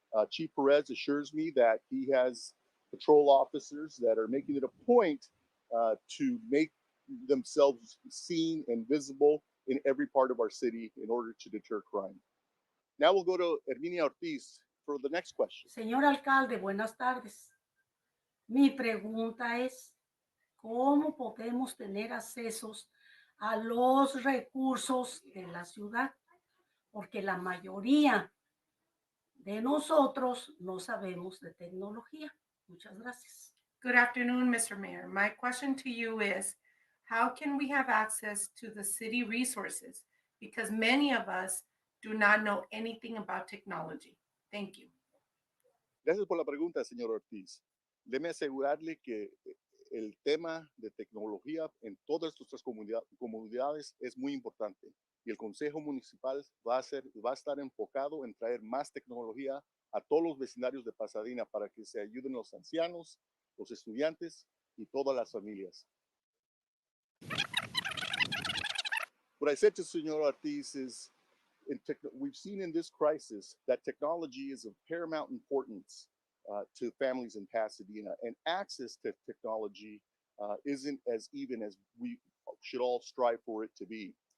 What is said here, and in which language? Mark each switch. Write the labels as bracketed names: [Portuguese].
[English] Chief Perez assures me that he has patrol officers that are making it a point to make themselves seen and visible in every part of our city in order to deter crime. Now we'll go to Herminia Ortiz for the next question. [Spanish] Señor alcalde, buenas tardes. Mi pregunta es, ¿cómo podemos tener accesos a los recursos de la ciudad? Porque la mayoría de nosotros no sabemos de tecnología. Muchas gracias. [English] Good afternoon, Mr. Mayor. My question to you is, how can we have access to the city resources? Because many of us do not know anything about technology. Thank you. [Spanish] Gracias por la pregunta, señor Ortiz. Déjeme asegurarle que el tema de tecnología en todas nuestras comunidades es muy importante. Y el Consejo Municipal va a estar enfocado en traer más tecnología a todos los vecindarios de Pasadena para que se ayuden los ancianos, los estudiantes y todas las familias. [English] What I said to Senor Ortiz is, we've seen in this crisis that technology is of paramount importance to families in Pasadena, and access to technology isn't as even as we should all strive for it to be.